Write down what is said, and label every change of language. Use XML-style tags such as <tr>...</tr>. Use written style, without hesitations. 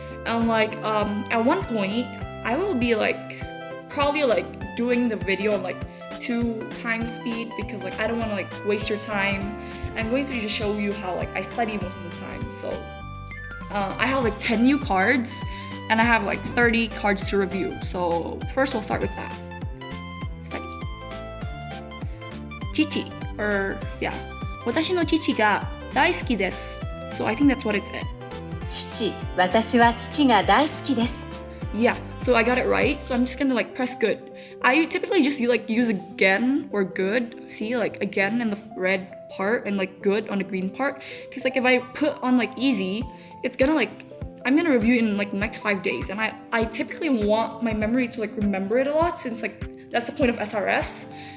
<en>And like at one point, I will be like probably like doing the video on like 2x speed because like I don't want to like waste your time. I'm going to just show you how like I study most of the time. So I have like 10 new cards and I have like 30 cards to review. So first we'll start with that. Study.</en> <ja>Chichi,</ja> <en>or yeah,</en> <ja>私の父が大好きです.</ja> <en>So I think that's what it said.</en> <ja>父、私は父が大好きです。</ja> <en>Yeah, so I got it right. So I'm just gonna like press good. I typically just use again or good. See, like again in the red part and like good on the green part. Because like if I put on like easy, it's gonna like, I'm gonna review in like the next 5 days. And I typically want my memory to like remember it a lot since like that's the point of SRS.</en>